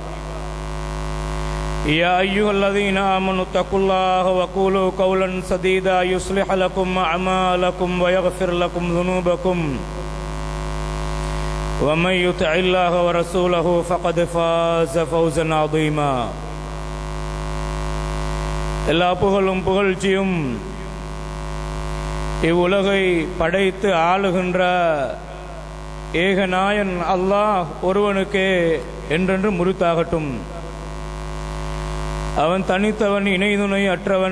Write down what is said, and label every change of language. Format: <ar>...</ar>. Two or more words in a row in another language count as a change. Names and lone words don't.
<ar>يا أيها الذين آمنوا اتقوا الله وقولوا قولا سديدا يصلح لكم أعمالكم ويغفر لكم ذنوبكم ومن يطع الله ورسوله فقد فاز فوزا عظيما.</ar> <ta>எல்லா புகழும் புகழ்ச்சியும் இவ்வுலகை படைத்து ஆளுகின்ற ஏகநாயன் அல்லாஹ் ஒருவனுக்கே என்றென்று முறித்தாகட்டும். அவன் தனித்தவன், இணைதுணை அற்றவன்.</ta>